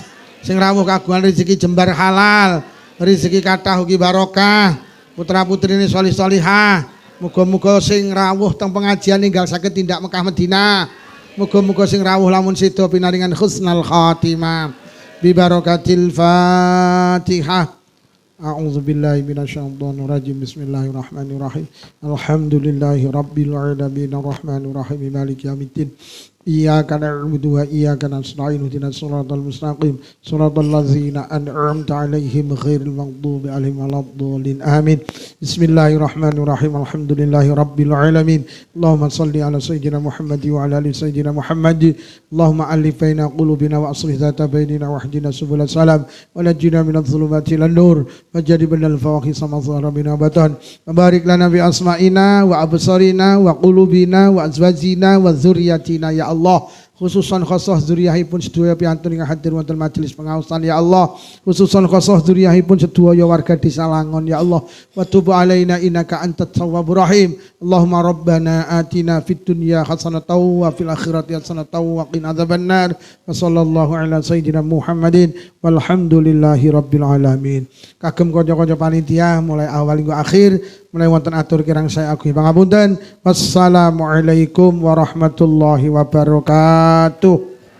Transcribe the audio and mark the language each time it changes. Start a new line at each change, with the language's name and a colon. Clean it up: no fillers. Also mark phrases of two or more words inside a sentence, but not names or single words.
Javanese: Sing rawuh kagungan rezeki jembar halal, rezeki kathah ugi barokah. Putra-putrine sholih-sholihah. Muga-muga sing rawuh teng pengajian ninggal sakit tindak Mekah Madinah. Muga-muga sing rawuh lamun sida pinaringan
Arabic: حسن الخاتمة. ببركة الفاتحة. أعوذ بالله من الشيطان الرجيم. بسم الله الرحمن الرحيم. الحمد لله رب العالمين الرحمن الرحيم مالك يوم الدين. إياك نعبد وإياك نستعين اهدنا الصراط المستقيم صراط الذين أنعمت عليهم غير المغضوب عليهم ولا الضالين. آمين. بسم الله الرحمن الرحيم. الحمد لله رب العالمين. اللهم صل على سيدنا محمد وعلى آل سيدنا محمد. اللهم ألف بين قلوبنا وأصلح ذات بيننا واهدنا سبل السلام ونجنا من الظلمات إلى النور وجنبنا الفواحش ما ظهر منها وبطن. بارك لنا بأسماعنا وأبصارنا وقلوبنا وأزواجنا وذرياتنا يا الله خصوصا خاصة
Javanese: dzurriyyahipun sedaya piantun ingkang hadir wonten majelis pengaosan
Arabic: يا الله، خصوصا خاصة
Javanese: dzurriyyahipun sedaya warga Desa Langon
Arabic: يا الله, وتب علينا إنك أنت التواب الرحيم. اللهم ربنا آتنا في الدنيا حسنة وفي الآخرة حسنة وقنا عذاب النار. وصلى الله على سيدنا محمد والحمد لله رب العالمين.
Javanese: Kagem kanca-kanca panitia mulai
Indonesian: awal hingga akhir,
Javanese: mulai wonten atur kirang saya agunghi pangapunten.
Arabic: والسلام عليكم ورحمة الله وبركاته.